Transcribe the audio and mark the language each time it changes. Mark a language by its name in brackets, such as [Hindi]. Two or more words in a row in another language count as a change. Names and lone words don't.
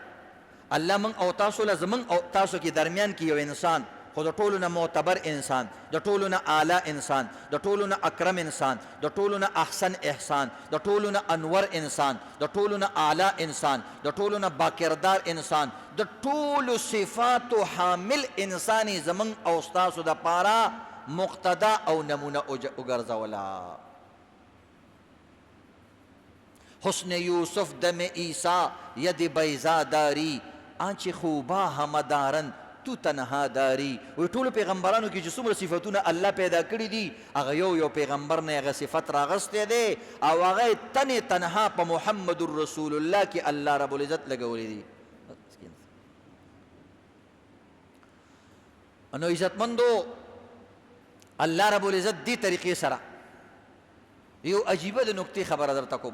[Pashto] الله موږ او تاسو له زموږ او تاسو کې درمیان کې یو انسان خو د ټولو نه معتبر انسان، د ټولو نه اعلی انسان، د ټولو نه اکرم انسان، د ټولو نه احسن احسان، د ټولو نه انور انسان، د ټولو نه اعلی انسان، د ټولو نه باکردار انسان، د ټولو صفاتو حامل انسانی زمون او ستاسو د پاره مقتدا او نمونه وګرځولا. [Persian] حسن یوسف دم عیسی ید بیضا داری آنچه خوبا همدارن تو تنها داری. [Pashto] وی ټولو پیغمبرانو کې چې څومره صفتونه الله پیدا کړي دي هغه یو پیغمبر نه هغه صفت راغستی دی او هغه تنها په محمد رسول الله کې الله رب العزت لګولی دی. نو عزتمندو الله رب العزت دې طریقې سره یو عجیبه د نکتې خبره درته کوم.